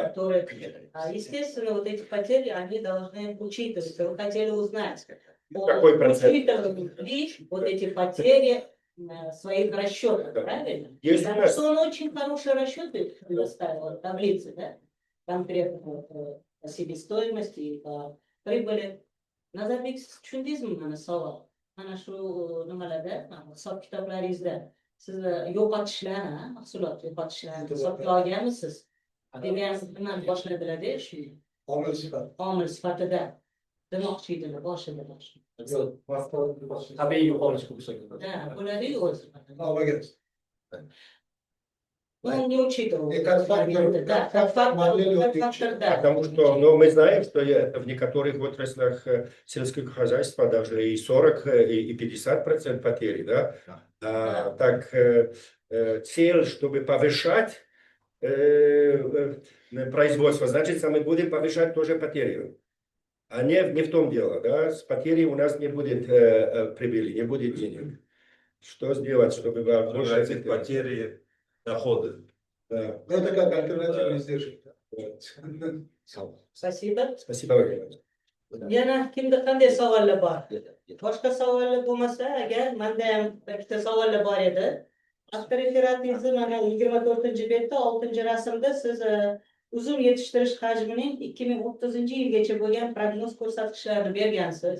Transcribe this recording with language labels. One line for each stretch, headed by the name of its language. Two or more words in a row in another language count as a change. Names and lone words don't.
Russian: Которые, естественно, вот эти потери, они должны учитываться. Вы хотели узнать, Какой процент? учитывают ли вот эти потери в своих расчетах, Да. правильно? Есть у Потому нас- что он очень хорошие расчеты предоставил, вот таблицы, да? Конкретно по себестоимости и по прибыли.
Uzbek: Nazarbek, siz tushundingizmi mana savol? Mana shu nimalarda, hisob kitoblaringizda siz yo'qotishlarni, mahsulot yo'qotishlarni hisobga olganmisiz? Degan nimani boshladilar-da shu Omil sifat. omil sifatida demoqchi edilar boshida. Tabiiy yo'qolish hisoblanadi. Да, bo'ladi-yu o'zi. Olmagan.
Russian: Он не учитывал. И как фактор, Да, как фактор модель как вот фактор, да. Потому что, ну, мы знаем, что в некоторых отраслях сельского хозяйства даже и 40, и 50% потери, да? Да. Так, цель, чтобы повышать производство, значит, мы будем повышать тоже потери. А не в том дело, да? С потерей у нас не будет прибыли, не будет денег. Что сделать, чтобы было больше потери, доходы. Да. Это как альтернативный издержек. Спасибо. Спасибо, Владимир.
Uzbek: Yana kimda qanday savollar bor? Boshqa savollar bo'lmasa, agar menda ham ikkita savollar bor edi. Hafta referatingizni mana 24-betda 6-rasmda siz uzum yetishtirish hajmining 2030-yilgacha bo'lgan prognoz ko'rsatkichlarini bergansiz.